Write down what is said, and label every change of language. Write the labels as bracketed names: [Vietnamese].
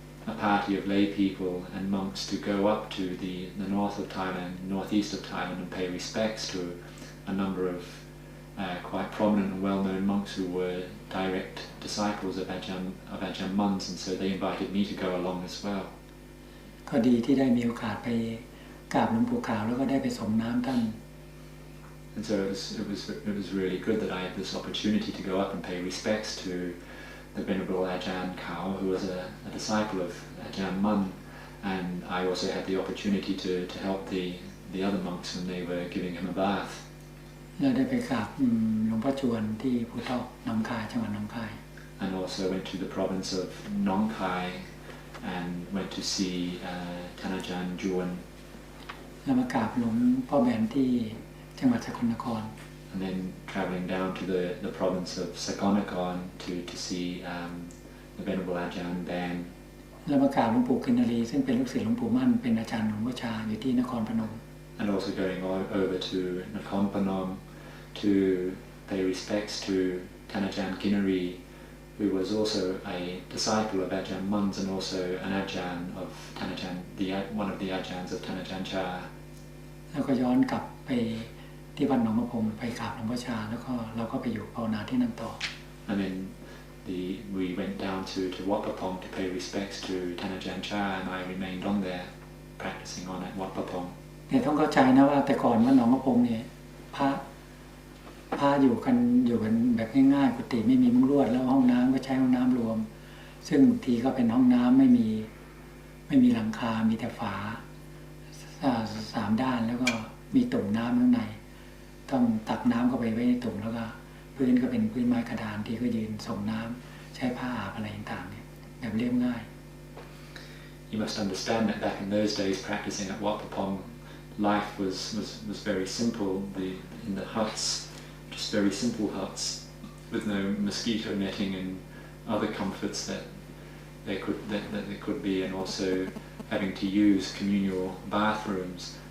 [English] a party of lay people and monks to go up to the north of Thailand, northeast of Thailand, and pay respects to a number of quite prominent and well-known monks who were direct disciples of Ajahn Mun, and so they invited me to go along as well. [Thai] ก็ดีที่ได้มีโอกาสไปกราบหลวงปู่ขาวแล้วก็ได้ไปส่งน้ำท่าน [English] And so it was really good that I had this opportunity to go up and pay respects to the Venerable Ajahn Kao, who was a disciple of Ajahn Mun, and I also had the opportunity to help the other monks when they were giving him a bath. [Thai] แล้วได้ไปกราบหลวงพ่อจวนที่ภูทอกหนองคายจังหวัดหนองคาย [English] And also went to the province of Nong Khai and went to see Ajahn Dtun. [Thai] แล้วมากราบหลวงพ่อแบนที่จังหวัดสกลนคร [English] And then travelling down to the province of Sakonnakorn to see the Venerable Ajahn Ban. [Thai] แล้วมากราบหลวงปู่กินนารีซึ่งเป็นลูกศิษย์หลวงปู่มั่นเป็นอาจารย์หลวงพ่อชาอยู่ที่นครพนม [English] And also going over to Nakhon Phanom to pay respects to Ajahn Kinari, who was also a disciple of Ajahn Mun and also an Ajahn of Ajahn, one of the Ajahns of Ajahn Chah. [Thai] แล้วก็ย้อนกลับไปที่วัดหนองมะพงไปกราบหลวงพ่อชาแล้วก็เราก็ไปอยู่ภาวนาที่นั่นต่อ [English] And then we went down to Wat Pah Pong to pay respects to Ajahn Chah, and I remained on there practicing on at Wat Pah Pong. [Thai] เนี่ยต้องเข้าใจนะว่าแต่ก่อนวัดหนองมะพงเนี่ยพระอยู่กันแบบง่ายๆกุฏิไม่มีมุ้งลวดแล้วห้องน้ำก็ใช้ห้องน้ำรวมซึ่งบางทีก็เป็นห้องน้ำไม่มีหลังคามีแต่ฝา3 ด้านแล้วก็มีตุ่มน้ำข้างในต้องตักน้ำเข้าไปไว้ในตุ่มแล้วก็พื้นก็เป็นพื้นไม้กระดานที่ก็ยืนส่งน้ำใช้ผ้าอาบอะไรต่างๆเนี่ยแบบเรียบง่าย [English] You must understand that back in those days practicing at Wat Pah Pong, life was very simple. In the huts, just very simple huts with no mosquito netting and other comforts that there could be, and also having to use communal bathrooms.